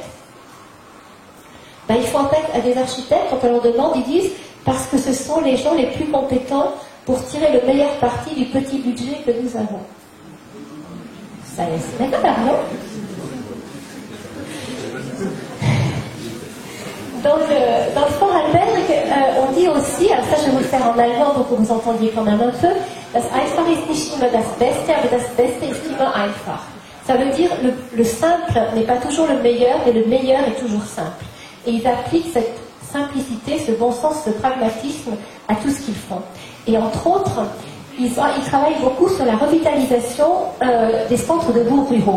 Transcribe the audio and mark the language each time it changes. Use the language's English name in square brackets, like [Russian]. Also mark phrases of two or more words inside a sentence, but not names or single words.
[French] Ben, ils font appel à des architectes, quand on leur demande, ils disent parce que ce sont les gens les plus compétents pour tirer le meilleur parti du petit budget que nous avons. Ça c'est d'accord, non? Dans le Fort Alberg, on dit aussi, alors ça je vais vous le faire en allemand pour que vous entendiez quand même un peu, [German] das Einfach ist nicht immer das Beste, aber das Beste ist immer einfach. [French] Ça veut dire le simple n'est pas toujours le meilleur, mais le meilleur est toujours simple. Et ils appliquent cette simplicité, ce bon sens, ce pragmatisme à tout ce qu'ils font. Et entre autres, ils travaillent beaucoup sur la revitalisation des centres de bourgs ruraux.